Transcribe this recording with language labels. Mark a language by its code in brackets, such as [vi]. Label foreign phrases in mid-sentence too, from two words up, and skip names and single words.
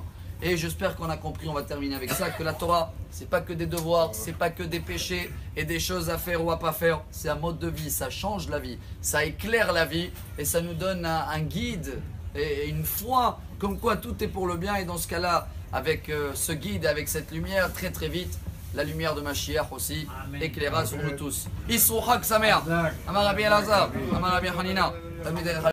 [fr] Et j'espère qu'on a compris, on va terminer avec ça, que la Torah, c'est pas que des devoirs, c'est pas que des péchés et des choses à faire ou à pas faire. C'est un mode de vie, ça change la vie, ça éclaire la vie et ça nous donne un guide et une foi comme quoi tout est pour le bien. Et dans ce cas-là, avec ce guide, avec cette lumière, très très vite, la lumière de Mashiach aussi éclairera sur nous tous. [he] אסרו חג שמח. אמר רבי אלעזר, אמר רבי חנינא.